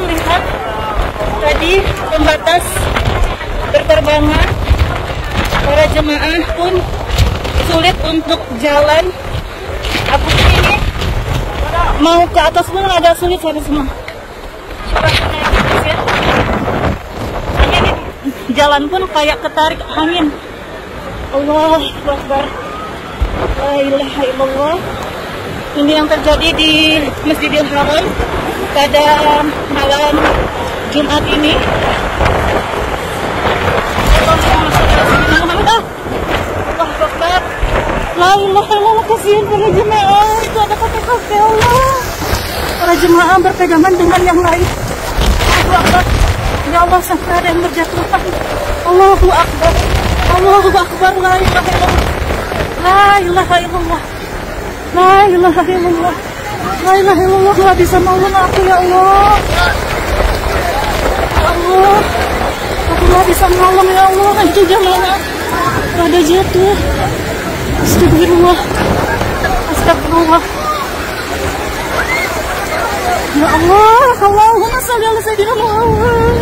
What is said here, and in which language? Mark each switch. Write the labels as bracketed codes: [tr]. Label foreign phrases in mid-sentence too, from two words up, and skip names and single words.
[id] Lihat tadi pembatas berterbangan, para jemaah pun sulit untuk jalan. Aku ini mau ke atas pun agak sulit sahabat semua. Ini jalan pun kayak ketarik angin. [ar] الله أكبر. لا إله إلا الله. [id] Ini yang terjadi di Masjidil Haram pada malam Jumat ini. [ar] الله أكبر. لا إله إلا الله. [id] Kasihan para jemaah. Itu ada kakek-kakek. Allah. Para jemaah berpegangan dengan yang lain. [ar] الله أكبر. يا الله, [id] sampai ada yang berjatuhan. [ar] الله أكبر. الله أكبر. لا إله إلا الله. لا إله إلا الله. لا إله إلا الله. لا إله إلا الله. [id] Gak bisa nolong aku [ar] يا الله. يا الله, [id] aku gak bisa nolong [ar] يا الله. [id] Itu jamaah pada jatuh. Astagfirullah. Astagfirullah. [ar] يا الله، اللهم صل على سيدنا محمد.